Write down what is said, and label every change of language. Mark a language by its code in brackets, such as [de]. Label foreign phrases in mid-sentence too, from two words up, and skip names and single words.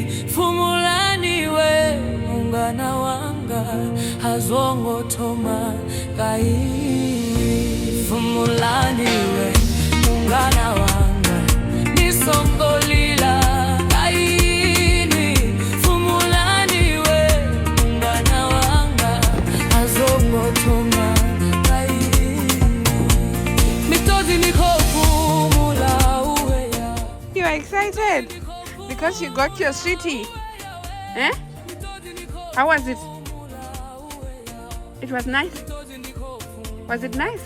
[ny] Fumulani we mungana wanga azwongotoma kainwi. Fumulani we mungana wanga nisongolila kainwi. Fumulani we mungana wanga azwongotoma. [en] You are excited because you got your sweetie. Eh? How was it? It was nice. Was it nice?